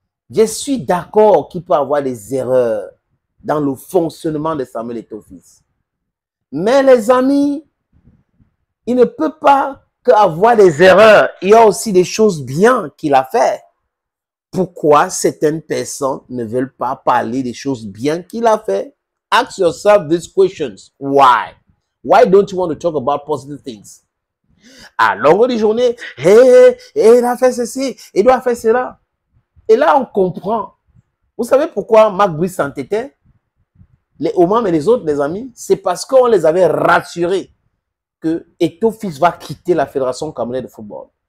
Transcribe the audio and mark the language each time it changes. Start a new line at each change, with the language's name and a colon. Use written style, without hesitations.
French: Je suis d'accord qu'il peut y avoir des erreurs dans le fonctionnement de Samuel Eto'o-Fils. Mais les amis, il ne peut pas qu'avoir des erreurs. Il y a aussi des choses bien qu'il a fait. Pourquoi certaines personnes ne veulent pas parler des choses bien qu'il a fait?
English: Ask yourself these questions. Why? Why don't you want to talk about positive things?
French: À longueur de journée, il a fait ceci, il doit faire cela. Et là, on comprend. Vous savez pourquoi Marc Brice s'entêtait? Les Omam et les autres, les amis, c'est parce qu'on les avait rassurés que Eto'o-Fils va quitter la Fédération camerounaise de football.